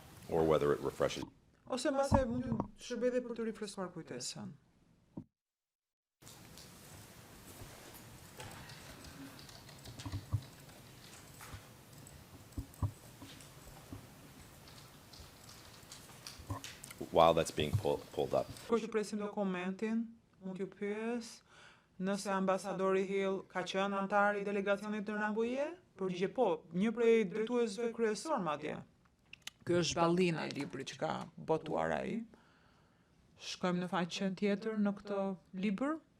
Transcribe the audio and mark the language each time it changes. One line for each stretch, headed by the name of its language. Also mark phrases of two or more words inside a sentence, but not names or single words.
English: or whether it refreshes.
Albanian: Ose mbase mund të shërbej dhe për të rifreskuar kujtesën.
English: While that's being pulled up.
Albanian: Kur që presim dokumentin, mund t'ju pyes nëse ambasadori Hill ka qenë antar i delegacionit në Rambuje? Përgjigje po, një prej drejtuesve kryesor madje. Ky është ballina e librit që ka botuar ai. Shkojmë në faqen tjetër në këtë libër.